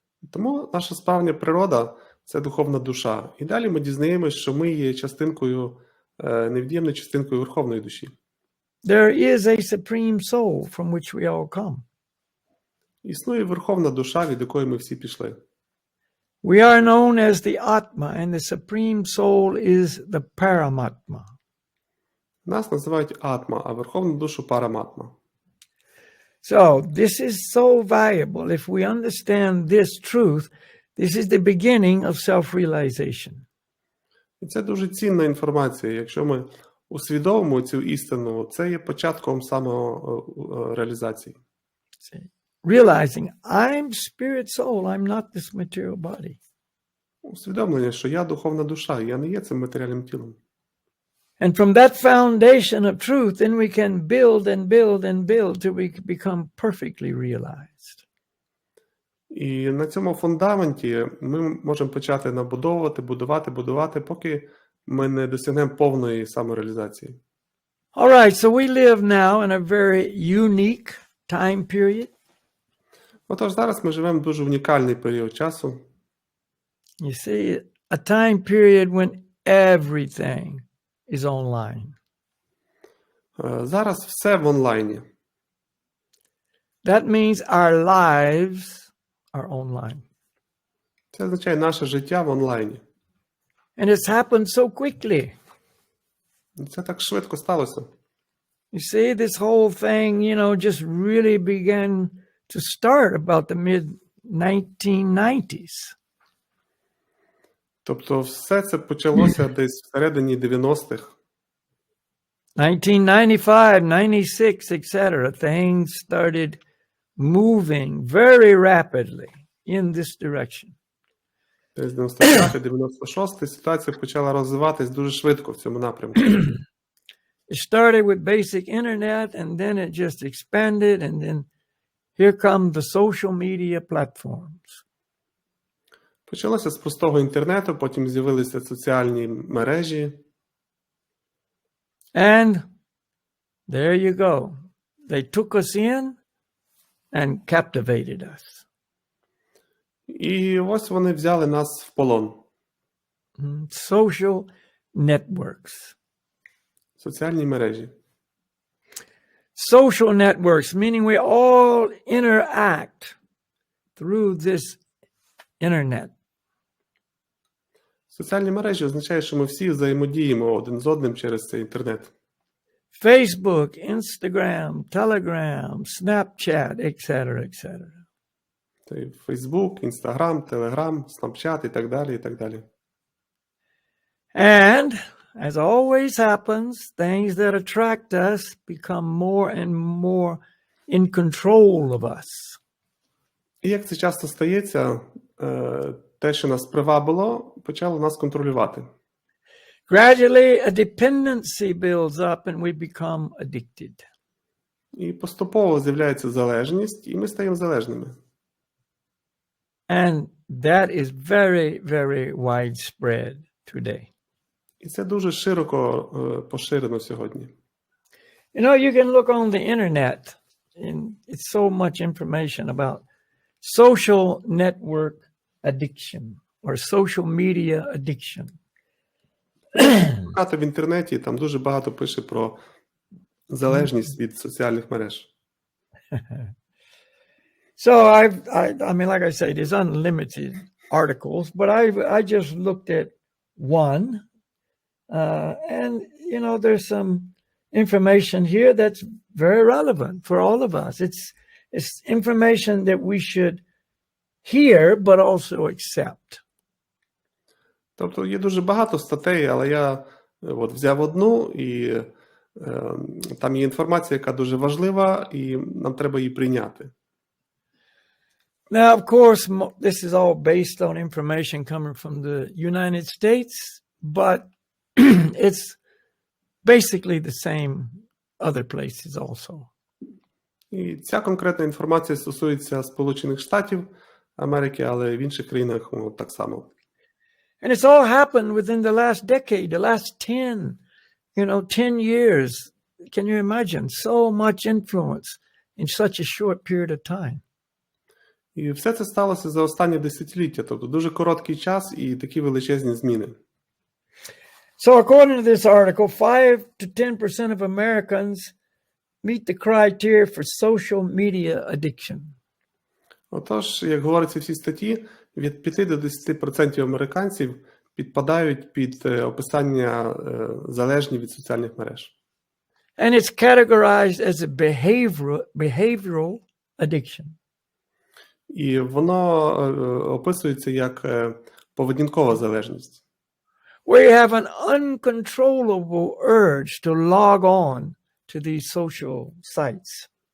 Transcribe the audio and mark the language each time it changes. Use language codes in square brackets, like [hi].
[uk] Тому наша справжня природа – це духовна душа. І далі ми дізнаємось, що ми є частинкою, невід'ємною частинкою Верховної душі. [en] There is a supreme soul from which we all come. [uk] Існує Верховна душа, від якої ми всі пішли. [en] We are known as the Atma, and the supreme soul is the Paramatma. [uk] Нас називають Атма, а Верховну душу – Параматма. [en] So this is so valuable. If we understand this truth, this is the beginning of self-realization. [uk] І це дуже цінна інформація. Якщо ми усвідомимо цю істину, це є початком самореалізації. [en] Realizing I'm spirit soul, I'm not this material body. [uk] Усвідомлення, що я духовна душа, я не є цим матеріальним тілом. [en] And from that foundation of truth, then we can build and build and build till we become perfectly realized. [uk] І на цьому фундаменті ми можемо почати набудовувати, будувати, поки ми не досягнемо повної самореалізації. [en] All right, so we live now in a very unique time period. [uk] Отож, зараз ми живемо в дуже унікальний період часу. [en] You see, a time period when everything is online. [uk] Зараз все в онлайні. [en] That means our lives are online. [uk] Це означає наше життя в онлайні. [en] And it's happened so quickly. [uk] І це так швидко сталося. [en] You see, this whole thing, just really began to start about the mid-1990s. [uk] Тобто все це почалося десь всередині 90-х. [en] 1995, 96, etc. Things started moving very rapidly in this direction. [uk] Десь 95-96 ситуація почала розвиватись дуже швидко в цьому напрямку. [en] It started with basic internet, and then it just expanded, and then here come the social media platforms. [uk] Почалося з простого інтернету, потім з'явилися соціальні мережі. [en] And there you go. They took us in and captivated us. [uk] І ось вони взяли нас в полон. [en] Social networks. [uk] Соціальні мережі. [en] Social networks, meaning we all interact through this internet. [uk] Соціальні мережі означає, що ми всі взаємодіємо один з одним через цей інтернет. [en] Facebook, Instagram, Telegram, Snapchat, etc., etc. [uk] Facebook, Instagram, Telegram, Snapchat і так далі, і так далі. [en] And, as always happens, things that attract us become more and more in control of us. [uk] І як це часто стається, те, що нас привабило, почало нас контролювати. [en] Gradually, a dependency builds up and we become addicted. [uk] І поступово з'являється залежність, і ми стаємо залежними. [en] And that is very, very widespread today. [uk] І це дуже широко поширено сьогодні. [en] You can look on the internet, and it's so much information about social network addiction or social media addiction. [uk] Шукати в інтернеті, там дуже багато пише про залежність від соціальних мереж. [en] So I mean, like I say, there's unlimited articles, but I just looked at one, and there's some information here that's very relevant for all of us. It's information that we should hear, but also accept. [uk] Тобто є дуже багато статей, але я взяв одну, і там є інформація, яка дуже важлива, і нам треба її прийняти. [en] Now, of course, this is all based on information coming from the United States, but it's basically the same other places also. [uk] І ця конкретна інформація стосується Сполучених Штатів Америки, але в інших країнах так само. [en] And it's all happened within the last decade, the last 10 years. Can you imagine? So much influence in such a short period of time. [uk] І все це сталося за останні десятиліття, тобто дуже короткий час і такі величезні зміни. [en] So according to this article, 5 to 10% of Americans meet the criteria for social media addiction. [uk] Отож, як говориться в цій статті, від 5 до 10% американців підпадають під описання залежні від соціальних мереж. [en] And it's categorized as a behavioral addiction. [uk] І воно описується як поведінкова залежність. [en] We have an uncontrollable urge to log on to these social sites.